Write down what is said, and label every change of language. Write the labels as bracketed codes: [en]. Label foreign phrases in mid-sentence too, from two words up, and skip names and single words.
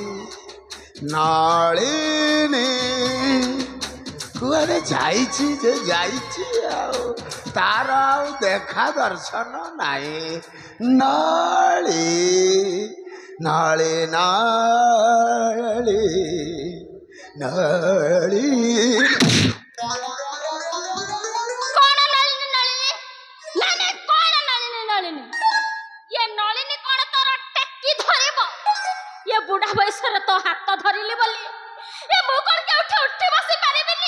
[or] ନଳିନୀ କୁଆଡ଼େ ଯାଇଛି ଯେ ଯାଇଛି ଆଉ ତାର ଆଉ ଦେଖା ଦର୍ଶନ ନାହିଁ ନଳି ନଳି ନଳି ନଳି ବୁଢ଼ା ବୟସ ତୋ ହାତ ଧରଲି ବୋଲି ମୁ କୌନ କେ ଉଠି ବସି ପାରିବିନି